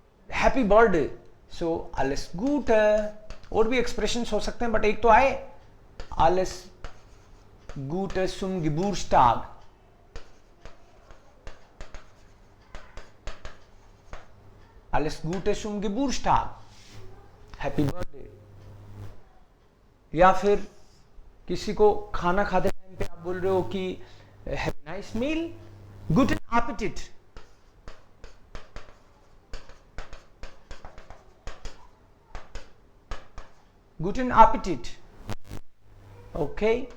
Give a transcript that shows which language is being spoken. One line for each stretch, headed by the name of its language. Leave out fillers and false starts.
Hindi: Happy birthday, सो alles Gute, और भी expressions हो सकते हैं, बट एक तो आए
German: alles Gute zum Geburtstag. Alles Gute zum Geburtstag,
English: Happy birthday.
Hindi: या फिर किसी को खाना खाते टाइम पे आप बोल रहे हो कि
English: have a nice meal,
Hindi: good appétit. Good appétit. Okay.